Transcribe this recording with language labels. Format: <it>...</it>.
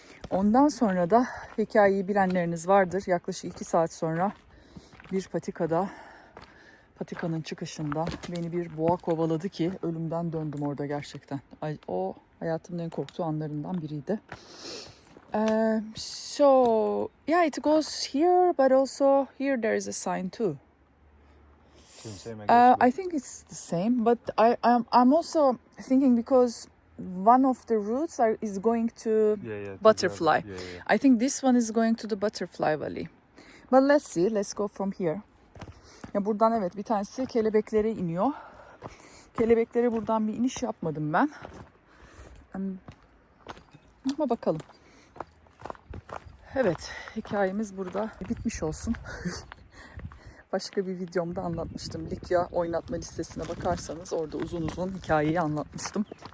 <tr>Ondan sonra da hikayeyi bilenleriniz vardır. Yaklaşık 2 saat sonra bir patikanın çıkışında beni bir boğa kovaladı ki ölümden döndüm orada gerçekten. O hayatımın en korktuğu anlarından biriydi.</tr> <en>So yeah, it goes here, but also here there is a sign too. I think it's the same, but I'm also thinking because one of the routes is going to Butterfly. I think this one is going to the Butterfly Valley. But let's see, let's go from here.</en> <tr>Ya buradan evet bir tanesi kelebeklere iniyor. Kelebeklere buradan bir iniş yapmadım ben. Ama bakalım. Evet, hikayemiz burada bitmiş olsun. Başka bir videomda anlatmıştım. Likya oynatma listesine bakarsanız orada uzun hikayeyi anlatmıştım.</tr>